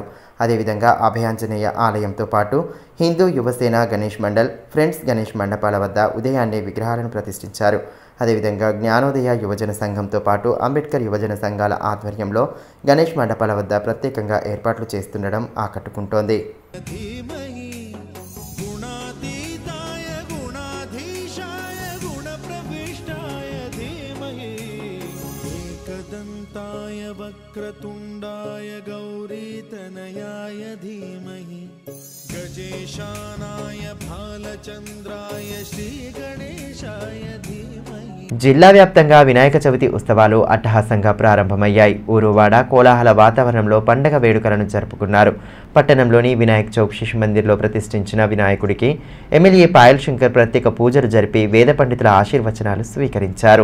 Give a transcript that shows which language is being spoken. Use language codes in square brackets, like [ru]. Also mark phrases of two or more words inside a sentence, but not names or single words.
[te] అదేవిధంగా అభయాంజనేయ ఆలయంతో పాటు హిందూ యువసేన గణేష్ మండల్, ఫ్రెండ్స్ గణేష్ మండపాల వద్ద ఉదయాన్నే విగ్రహాలను ప్రతిష్ఠించారు. అదేవిధంగా జ్ఞానోదయ యువజన సంఘంతో పాటు అంబేద్కర్ యువజన సంఘాల ఆధ్వర్యంలో గణేష్ మండపాల వద్ద ప్రత్యేకంగా ఏర్పాట్లు చేస్తుండడం ఆకట్టుకుంటోంది. [sa] वक्रतुंडाय गौरीतनयाय धीमहि गजेशानाय भालचंद्राय श्रीगणेशाय धीमहि. [te] జిల్లా వ్యాప్తంగా వినాయక చవితి ఉత్సవాలు అట్టహాసంగా ప్రారంభమయ్యాయి. ఊరువాడ కోలాహల వాతావరణంలో పండగ వేడుకలను జరుపుకున్నారు. పట్టణంలోని వినాయక్ చౌక్ శిశు మందిర్లో ప్రతిష్ఠించిన వినాయకుడికి ఎమ్మెల్యే పాయల్ శంకర్ ప్రత్యేక పూజలు జరిపి వేద పండితుల ఆశీర్వచనాలు స్వీకరించారు.